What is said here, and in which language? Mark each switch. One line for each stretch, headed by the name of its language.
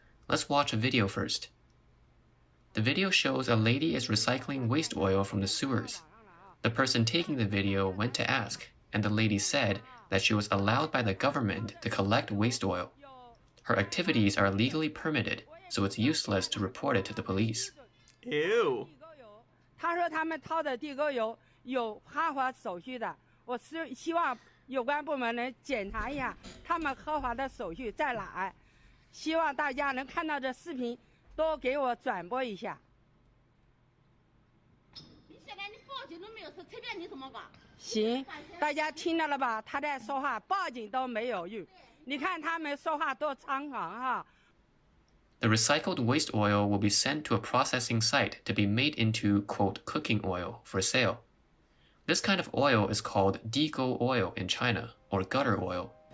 English: Let's watch a video first. The video shows a lady is recycling waste oil from the sewers. The person taking the video went to ask, and the lady said that she was allowed by the government to collect waste oil. Her activities are legally permitted, so it's useless to report it to the police. Ew.
Chinese: 他说他们掏的地沟油有合法手续的，我是希望有关部门能检查一下他们合法的手续在哪儿。希望大家能看到这视频，多给我转播一下。你现在你报警都没有事，随便你怎么搞。行，大家听到了吧？他在说话，报警都没有用。你看他们说话多猖狂哈。
English: The recycled waste oil will be sent to a processing site to be made into, quote, cooking oil for sale. This kind of oil is called dego oil in China, or gutter oil.